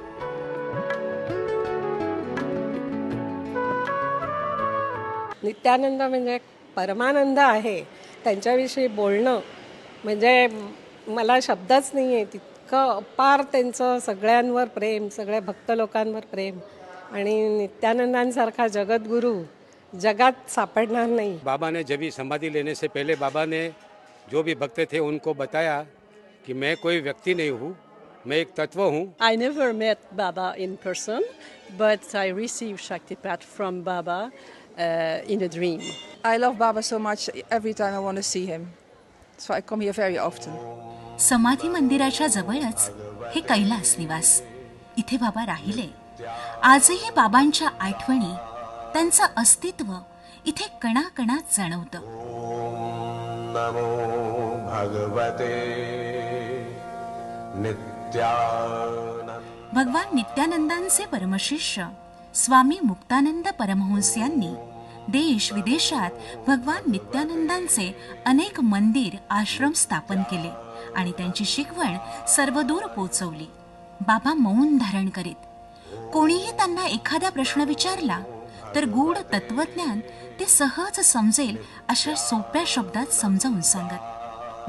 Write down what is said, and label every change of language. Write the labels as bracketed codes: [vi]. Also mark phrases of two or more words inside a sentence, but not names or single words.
[mr] नित्यानंद म्हणजे परमानंद आहे. त्यांच्याविषयी बोलणं म्हणजे मला शब्दच नाही आहे. इतकं अपार त्यांचं सगळ्यांवर प्रेम, सगळ्या भक्त लोकांवर प्रेम. आणि नित्यानंदांसारखा जगद्गुरु जगात सापडणार नाही. [hi] बाबा ने जब भी समाधि लेने से पहले बाबा ने जो भी भक्त थे उनको बताया कि मैं कोई व्यक्ति नहीं हूँ, मैं एक तत्व हूँ. [en] I never met Baba in person, but I received Shaktipat from Baba in a dream. I love Baba so much. Every time I want to see him, so I come here very often. [mr] समाधी मंदिराच्या जवळच हे कैलास निवास. इथे बाबा राहिले. आजही बाबांच्या आठवणी, त्यांचं अस्तित्व इथे कणाकणात जाणवतं. [sa] नमो भगवते नित्यानंद. [mr] भगवान नित्यानंदांचे परमशिष्य स्वामी मुक्तानंद परमहंस यांनी देश विदेशात भगवान नित्यानंदांचे अनेक मंदिर, आश्रम स्थापन केले आणि त्यांची शिकवण सर्वदूर पोचवली. बाबा मौन धारण करीत. कोणीही त्यांना एखादा प्रश्न विचारला तर गूढ तत्वज्ञान ते सहज समजेल अशा सोप्या शब्दात समजावून सांगत.